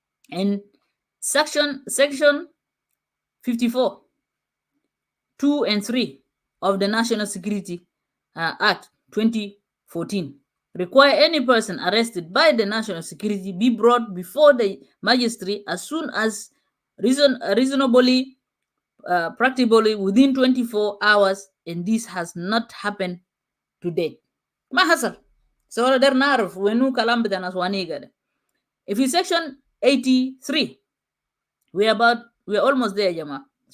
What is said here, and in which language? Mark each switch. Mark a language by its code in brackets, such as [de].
[en] And section 54, 2 and 3 of the National Security Act 2014 require any person arrested by the national security be brought before the magistrate as soon as reasonably practicably within 24 hours, and this has not happened to date. [ar] ما حصل. [en] So there [ar] نعرف وينو كلام بتاع ناس وانيجا ده. [en] If in section 83, we are almost there, Jama.